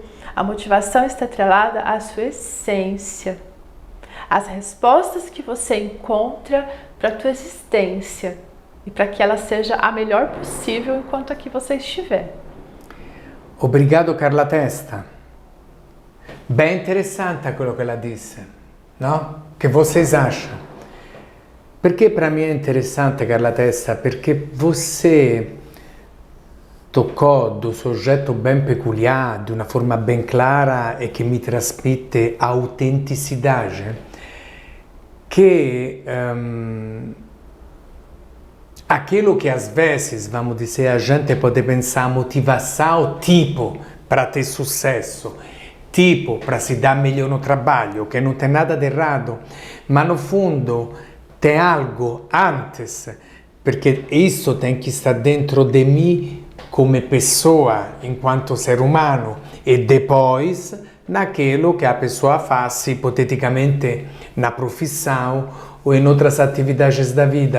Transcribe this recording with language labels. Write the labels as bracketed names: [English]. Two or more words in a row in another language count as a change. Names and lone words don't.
[Portuguese] A motivação está atrelada à sua essência, às respostas que você encontra para a tua existência e para que ela seja a melhor possível enquanto aqui você estiver. Obrigado, Carla Testa. Bem interessante quello que ela disse, no? Che vocês acham? Perché para mim é interessante, Carla Testa? Perché você toccò do [Italian] soggetto ben [Portuguese] peculiar, de uma forma bem clara e que me trasmite autenticidade, que aquilo que às vezes, vamos dizer, a gente pode pensar motivação tipo para ter sucesso, tipo para se dar melhor no trabalho, que não tem nada de errado, mas no fundo tem algo antes, porque isso tem que estar dentro de mim come pessoa, enquanto ser humano, e depois naquilo que a pessoa faz, hipoteticamente na profissão ou em outras atividades da vida.